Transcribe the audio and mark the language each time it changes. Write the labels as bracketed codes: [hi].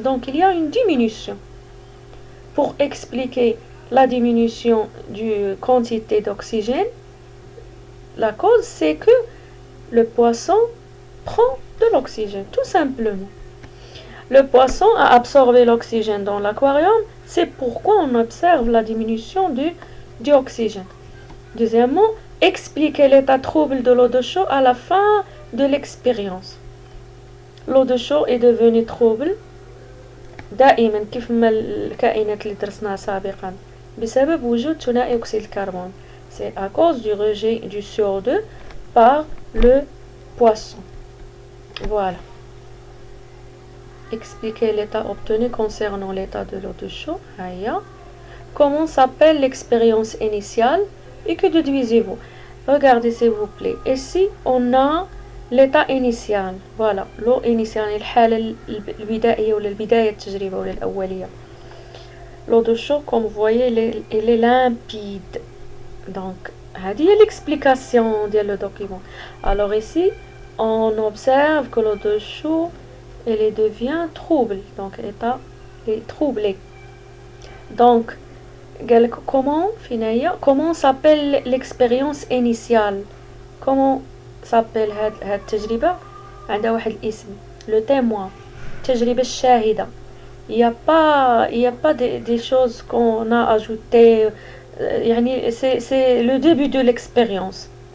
[fr] Donc, il y a une diminution. Pour expliquer la diminution du quantité d'oxygène, la cause, c'est que le poisson prend de l'oxygène, tout simplement. Le poisson a absorbé l'oxygène dans l'aquarium, c'est pourquoi on observe la diminution du dioxygène. Deuxièmement, expliquer l'état trouble de l'eau de chaud à la fin de l'expérience. L'eau de chaud est devenue trouble [ar] دائما كيف ما الكائنات اللي درسناها سابقا بسبب وجود ثنائي أكسيد الكربون. [fr] C'est à cause du rejet du CO2 par le poisson. Voilà. Expliquer l'état obtenu concernant l'état de l'eau de chaud. Comment s'appelle l'expérience initiale et que déduisez-vous? Regardez s'il vous plaît. Ici, on a l'état initial. Voilà, l'eau initiale, [ar] الحالة البدائية ولا البداية التجربة ولا الأولية. [fr] L'eau de chaud, comme vous voyez, elle est limpide. Donc, [ar] هذه هي [fr] l'explication ديال le document. Alors ici, on observe que l'eau de chaud, elle devient trouble. Donc, état est troublé. Donc, comment s'appelle l'expérience initiale? Comment s'appelle [ar] هاد التجربة؟ عندها واحد الاسم. [fr] Le témoin. [ar] التجربة الشاهدة. [fr] Il y a pas des choses qu'on a ajoutées. يعني c'est le début de l'expérience.